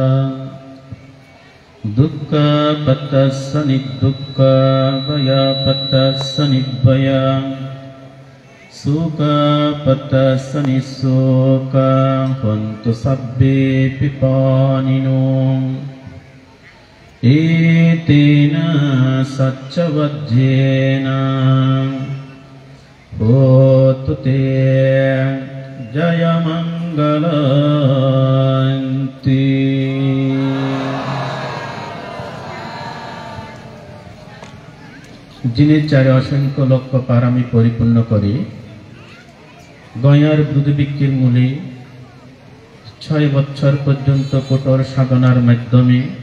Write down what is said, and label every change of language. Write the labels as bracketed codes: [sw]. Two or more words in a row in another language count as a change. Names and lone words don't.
[pi] दुःखपतस्स निर्दुःखभयपतस्स निर्भया सुखपतस्स निःशोक हन्तु सब्बे पिपानिनो एतेन सच्चवज्येन होतु ते जयमङ्गलन्ति। [bn] যিনি চারে অসংখ্য লক্ষ পারামি পরিপূর্ণ করে গয়ার বুদ্ধবিক্ষের মূলে 6 বছর পর্যন্ত কঠোর সাধনার মাধ্যমে